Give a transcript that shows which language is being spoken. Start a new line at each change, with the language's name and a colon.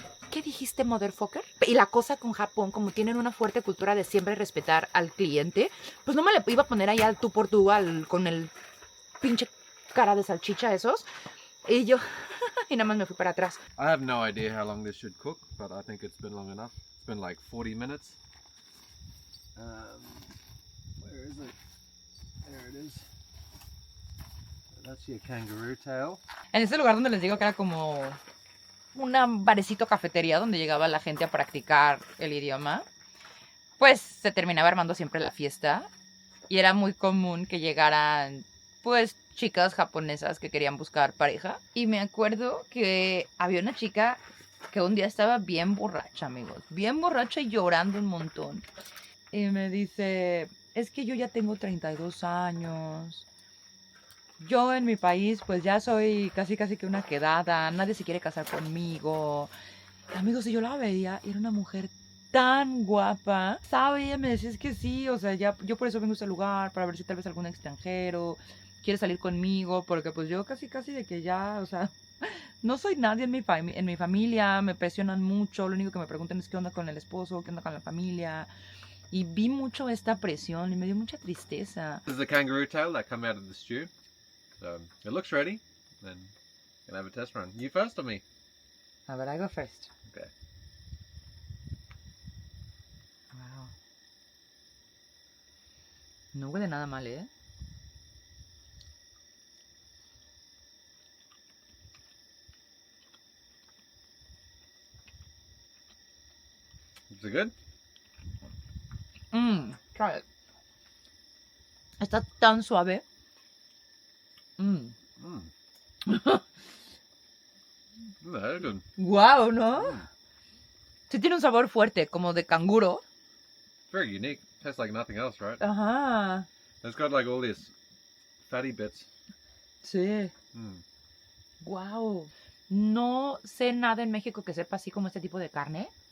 Spanish: ¿Qué dijiste, motherfucker? Y la cosa con Japón, como tienen una fuerte cultura de siempre respetar al cliente, pues no me le iba a poner ahí al tú por tú con el pinche cara de salchicha esos. Y yo, y nada más me fui para atrás.
English: I have no idea how long this should cook, but I think it's been long enough. It's been like 40 minutes. Where is it? There it is. That's your kangaroo tail.
Spanish: En ese lugar donde les digo que era como un barecito cafetería donde llegaba la gente a practicar el idioma, pues se terminaba armando siempre la fiesta y era muy común que llegaran pues chicas japonesas que querían buscar pareja. Y me acuerdo que había una chica que un día estaba bien borracha, amigos, bien borracha y llorando un montón. Y me dice, es que yo ya tengo 32 años. Yo en mi país pues ya soy casi que una quedada, nadie se quiere casar conmigo. Amigos, y yo la veía y era una mujer tan guapa, ¿sabe? Ella me decía, es que sí, o sea, ya, yo por eso vengo a este lugar, para ver si tal vez algún extranjero quiere salir conmigo, porque pues yo casi de que ya, o sea, no soy nadie en mi familia, me presionan mucho, lo único que me preguntan es qué onda con el esposo, qué onda con la familia. Y vi mucho esta presión y me dio mucha tristeza.
English: This is the kangaroo tail that come out of the stew. So it looks ready. Then you can have a test run. You first or me?
Spanish: A ver,
English: I go first. Okay. Wow.
Spanish: No huele nada mal, ¿eh?
English: Is it good? Try it.
Spanish: Está tan suave.
English: Very good.
Spanish: Wow, ¿no? Sí tiene un sabor fuerte, como de canguro.
English: Very unique. Tastes like nothing else, right?
Spanish: Ajá.
English: It's got like all these fatty bits.
Spanish: Sí. Wow. No sé nada en México que sepa así como este tipo de carne.